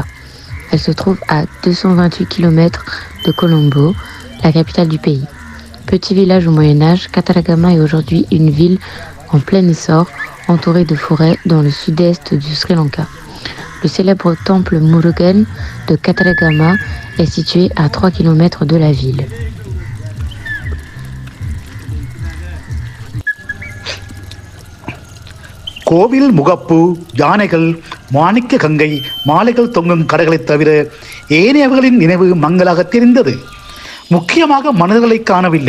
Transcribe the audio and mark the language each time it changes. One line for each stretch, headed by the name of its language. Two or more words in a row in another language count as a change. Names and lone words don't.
French: Elle se trouve à 228 km de Colombo, la capitale du pays. Petit village au Moyen-Âge, Kataragama est aujourd'hui une ville en plein essor, entourée de forêts dans le sud-est du Sri Lanka. Le célèbre temple Murugan de Kataragama est situé à 3 km de la ville.
Tamil: கோவில் முகப்பு, யானைகள், மாணிக்க கங்கை, மாலைகள் தொங்கும் கடைகளை தவிர ஏனையவர்களின் நினைவு மங்களாக தெரிந்தது. முக்கியமாக மனிதர்களை காணவில்லை.